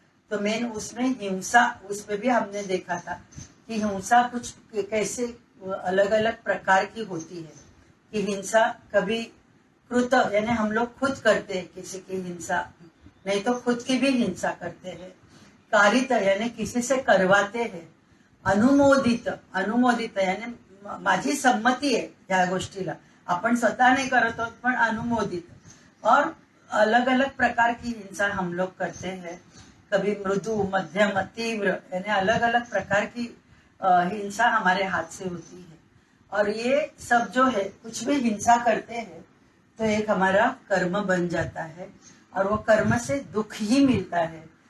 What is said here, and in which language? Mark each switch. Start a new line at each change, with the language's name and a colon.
Hindi: तो मेन उसमें हिंसा, उस पे भी हमने देखा था कि हिंसा कुछ कैसे अलग अलग प्रकार की होती है। कि हिंसा कभी कृत यानी हम लोग खुद करते हैं किसी की हिंसा, नहीं तो खुद की भी हिंसा करते हैं। कारित यानी किसी से करवाते हैं। अनुमोदित, अनुमोदित यानी
Marathi: माझी संमती आहे या गोष्टीला, आपण स्वतः नाही करत आहोत पण अनुमोदित।
Hindi: और अलग अलग प्रकार की हिंसा हम लोग करते हैं। कभी मृदु, मध्यम, तीव्र यानी अलग अलग प्रकार की हिंसा हमारे हाथ से होती है। और ये सब जो है, कुछ भी हिंसा करते हैं तो एक हमारा कर्म बन जाता है और वो कर्म से दुख ही मिलता है।